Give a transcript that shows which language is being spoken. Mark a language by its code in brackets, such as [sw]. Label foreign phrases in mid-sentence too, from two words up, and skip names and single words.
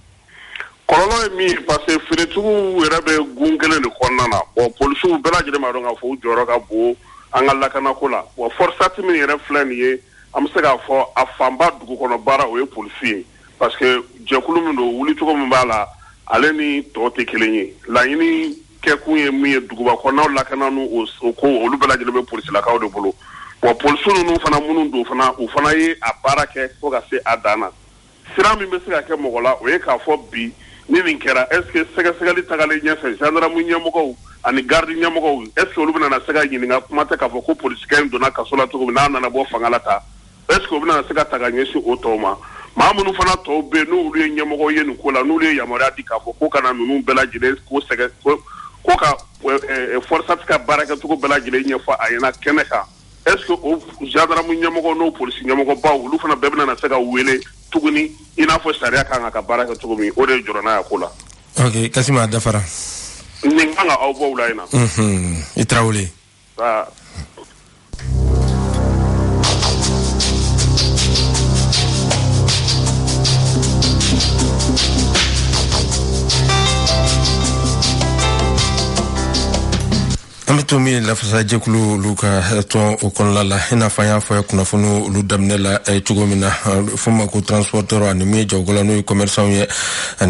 [bm] kɔlɔlɔ ye min ye [fr] parce que [bm] feeretigiw yɛrɛ bɛ gun kelen de kɔnɔna na bon polisiw bɛɛ lajɛlen b'a dɔn k'a fɔ u jɔyɔrɔ ka bon an ka lakanako la wa Forsati min yɛrɛ filɛ nin ye an bɛ se k'a fɔ a fanba dugukɔnɔ baara o ye polisi ye [fr] parce que [bm] jɛkulu min don wulicogo min b'a la ale ni tɔw tɛ kelen ye laɲini kɛkun ye min ye duguba kɔnɔnaw lakana n'u o ko olu bɛɛ lajɛlen bɛ polisilakaw de bolo wa polisiw ninnu fana minnu don fana u fana ye a baara kɛ fo ka se a dan na sira min bɛ se ka kɛ mɔgɔ la o ye k'a fɔ bi ni nin kɛra [fr] est ce que [bm] sɛgɛsɛgɛli tagalen ɲɛfɛ gendarme ɲɛmɔgɔw ani garde ɲɛmɔgɔw [fr] est ce que [bm] olu bɛna se ka ɲininka kuma tɛ k'a fɔ ko polisikɛ in donna kaso la cogo min n'a nana bɔ fanga la ta [fr] est ce que [bm] u bɛna se ka ta ka ɲɛsin o tɔw ma maa minnu fana tɔw bɛ yen n'olu ye ɲɛmɔgɔw ye nin ko la n'olu ye yamaruya di k'a fɔ ko kana ninnu bɛɛ lajɛlen ko ka Forsati ka baarakɛcogo bɛɛ lajɛlen ɲɛfɔ a ɲɛna kɛnɛ kan [fr] est ce que [bm] o gendarme ɲɛmɔgɔ n'o polisi ɲɛmɔgɔ baw olu fana bɛɛ bɛna se ka wele tuguni i n'a fɔ sariya kan ka baara kɛ cogo min o de ye jɔrɔ n'a ye ko la. Ok Kasim a dafara. nin kan ka aw bɔ wula in na. I Tarawele. an bɛ to min lafasajɛkulu olu ka tɔn o kɔnɔna la i n'a fɔ an y'a fɔ kunnafoni olu daminɛ la cogo min na fo ma ko transporteur ani min ye jagokɛla n'o ye commerçant ye ani